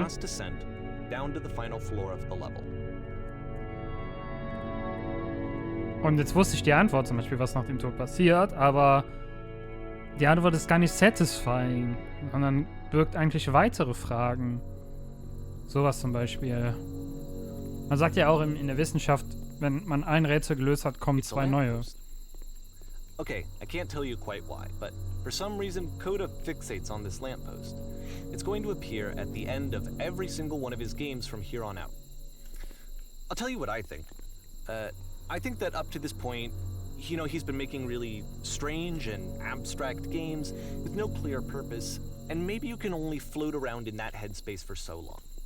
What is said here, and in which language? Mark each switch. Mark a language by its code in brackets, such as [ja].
[en] last descent down to the final floor of the level. [de] Und jetzt wusste ich die Antwort, zum Beispiel, was nach dem Tod passiert, aber die Antwort ist gar nicht satisfying, sondern birgt eigentlich weitere Fragen. Sowas zum Beispiel. Man sagt ja auch in der Wissenschaft, wenn man ein Rätsel gelöst hat, kommen [en] It's a [de] zwei neue. [en] lamppost. Okay, I can't tell you quite why, but for some reason, Coda fixates on this lamppost. It's going to appear at the end of every single one of his games from here on out. I'll tell you what I think. I think that up to this point, you know, he's been making really strange and abstract games with no clear purpose, and maybe you can only float around in that headspace for so long.